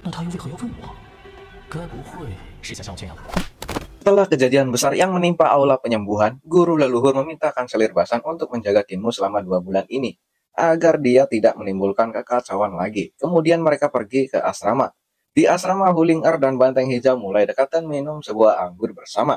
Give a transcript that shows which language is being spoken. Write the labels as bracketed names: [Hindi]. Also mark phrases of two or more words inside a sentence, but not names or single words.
[Chinese] 那他又为何要问我？该不会是想像我这样吧？ [Indonesian] Setelah kejadian besar yang menimpa aula penyembuhan, guru leluhur meminta Kanselir Basan untuk menjaga Kinmu selama 2 bulan ini, agar dia tidak menimbulkan kekacauan lagi. Kemudian mereka pergi ke asrama. Di asrama, Huling-er dan Banteng Hijau mulai dekat dan minum sebuah anggur bersama.